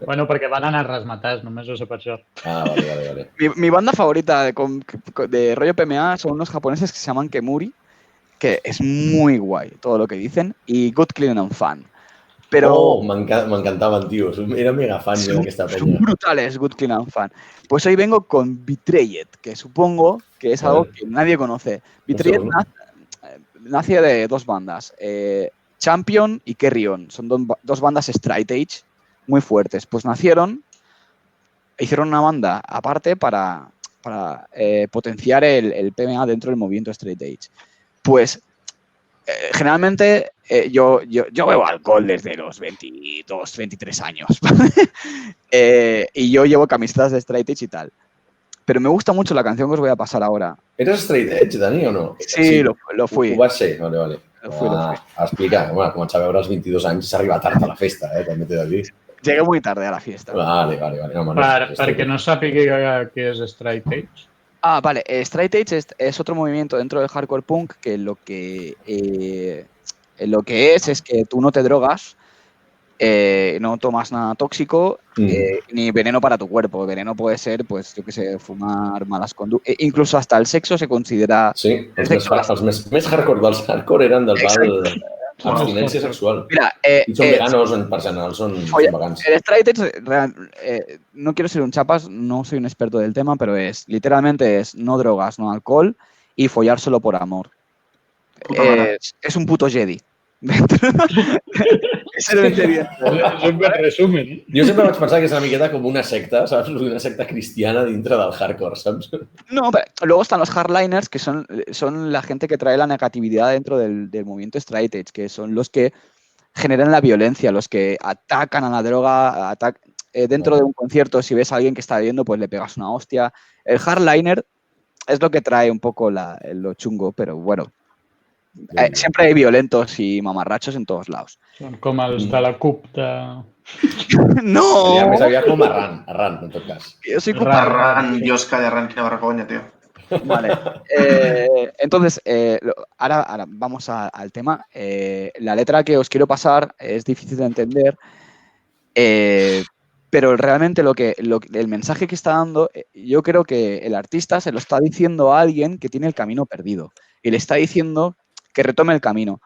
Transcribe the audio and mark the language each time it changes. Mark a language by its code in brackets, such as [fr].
[ca] Bueno, perquè van anar rasmatats, només ho sé per això. Ah, vale. [es] Mi banda favorita de rollo PMA son unos japoneses que se llaman Kemuri, que es muy guay todo lo que dicen, y Good Clean and Fun. Pero [ca] m'encantaven, tio. Era mega fan d'aquesta penya. [es] Son brutales Good Clean and Fun. Pues hoy vengo con Betrayed, que supongo que es algo que nadie conoce. Betrayed nace de dos bandas, Champion y Carry On. Son dos bandas straight edge muy fuertes. Pues hicieron una banda aparte para potenciar el PMA dentro del movimiento straight edge. Pues generalmente yo bebo alcohol desde los 22, 23 años. Y yo llevo camisetas de straight edge y tal. Pero me gusta mucho la canción que os voy a pasar ahora. ¿Eres straight edge, Dani, o no? Sí, lo fui. [ca] Ho vas ser? Vale. [es] Lo fui. [ca] Explica. Bueno, començar a veure als 22 anys s'arriba tard a la festa, també t'he de dir. [es] Llegué muy tarde a la fiesta. Vale. No, [ca] Perquè no sàpiga què és straight edge. Vale. [es] Straight edge es otro movimiento dentro del hardcore punk que lo que es que tú no te drogas, no tomas nada tóxico, ni veneno para tu cuerpo. Veneno puede ser, pues, yo qué sé, fumar, malas conductas. Incluso hasta el sexo se considera... [ca] Sí, els més hardcore dels hardcore eren del val abstinència sexual. Mira, I són veganos, per general, són vegans. [es] El straight edge, no quiero ser un chapas, no soy un experto del tema, pero literalmente es no drogas, no alcohol y follar solo por amor. Es un puto Jedi. [ca] És un [es] buen resumen. [ca] Jo sempre vaig pensar que és una miqueta com una secta, saps? Una secta cristiana dintre del hardcore, saps? [es] No, pero luego están los hardliners, que son la gente que trae la negatividad dentro del movimiento straight edge, que son los que generan la violencia, los que atacan a la droga, dentro de un concierto, si ves a alguien que está bebiendo, pues le pegas una hostia. El hardliner es lo que trae un poco lo chungo, pero bueno. Siempre hay violentos y mamarrachos en todos lados. [ca] Són com els de la CUP de... No! Seria més aviat com Arran, en tot cas. [es] Yo soy [ca] Arran, Dios, calla, Arran, quina vergonya, tío. Vale. [es] Entonces, ahora vamos al tema. La letra que os quiero pasar es difícil de entender, pero realmente el mensaje que está dando, yo creo que el artista se lo está diciendo a alguien que tiene el camino perdido y le está diciendo que retome el camino.